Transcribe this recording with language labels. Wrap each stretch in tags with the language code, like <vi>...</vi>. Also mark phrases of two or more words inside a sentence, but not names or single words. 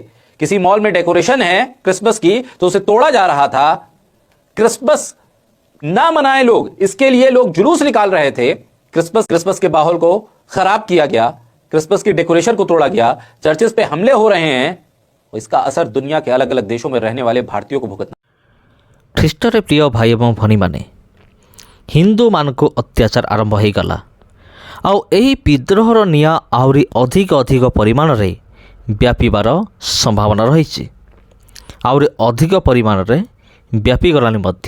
<hi>किसी मॉल में डेकोरेशन है क्रिसमस की तो उसे तोड़ा जा रहा था। क्रिसमस ना मनाए लोग, इसके लिए लोग जुलूस निकाल रहे थे। क्रिसमस के माहौल को खराब किया गया, क्रिसमस की डेकोरेशन को तोड़ा गया, चर्चेस पे हमले हो रहे हैं। इसका असर दुनिया के अलग अलग देशों में रहने वाले भारतीयों को भुगतना।</hi> <or>ଖ୍ରୀଷ୍ଟରେ ପ୍ରିୟ ଭାଇ ଏବଂ ଭଉଣୀମାନେ, ହିନ୍ଦୁମାନଙ୍କୁ ଅତ୍ୟାଚାର ଆରମ୍ଭ ହୋଇଗଲା। ଆଉ ଏହି ବିଦ୍ରୋହର ନିଆଁ ଆହୁରି ଅଧିକ ପରିମାଣରେ ବ୍ୟାପିବାର ସମ୍ଭାବନା ରହିଛି। ଆହୁରି ଅଧିକ ପରିମାଣରେ ବ୍ୟାପିଗଲାଣି ମଧ୍ୟ।</or>